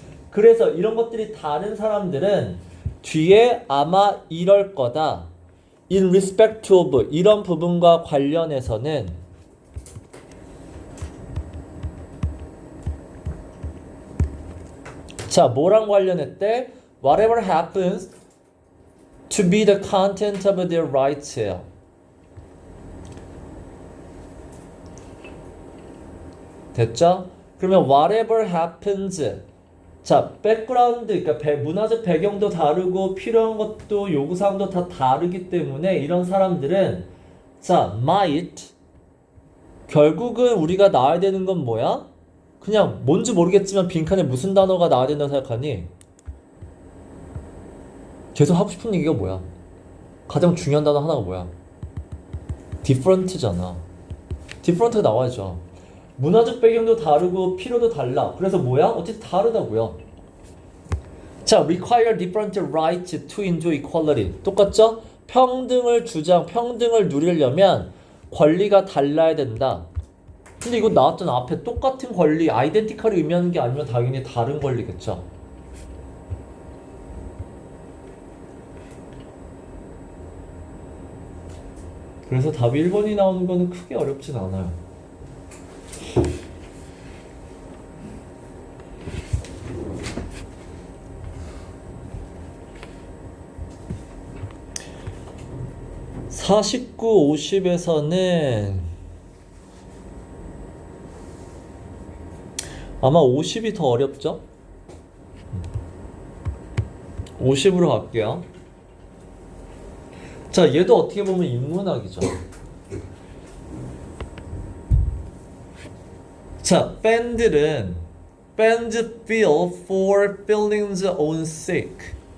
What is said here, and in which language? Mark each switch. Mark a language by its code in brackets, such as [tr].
[ko] 그래서 이런 것들이 다른 사람들은 뒤에 아마 이럴 거다. [en] In respect of [ko] 이런 부분과 관련해서는 자, 뭐랑 관련했대? [en] Whatever happens to be the content of their rights예요. [ko] 됐죠? 그러면 [en] whatever happens [ko] 자, 백그라운드, 그러니까 문화적 배경도 다르고 필요한 것도 요구사항도 다 다르기 때문에 이런 사람들은 자, might 결국은 우리가 나와야 되는 건 뭐야? 그냥 뭔지 모르겠지만 빈칸에 무슨 단어가 나와야 된다고 생각하니? 계속 하고 싶은 얘기가 뭐야? 가장 중요한 단어 하나가 뭐야? different잖아. different가 나와야죠. 문화적 배경도 다르고 필요도 달라. 그래서 뭐야? 어쨌든 다르다고요. [en] 자, require different rights to enjoy equality. [ko] 똑같죠? 평등을 누리려면 권리가 달라야 된다. 근데 이거 나왔잖아. 앞에 똑같은 권리, 아이덴티컬이 의미하는 게 아니면 당연히 다른 권리겠죠. 그래서 답이 1번이 나오는 거는 크게 어렵진 않아요. 49, 50에서는 아마 50이 더 어렵죠? 50으로 갈게요. 자, 얘도 어떻게 보면 인문학이죠. 자, 밴드는 [en] Bands feel for feelings own sake.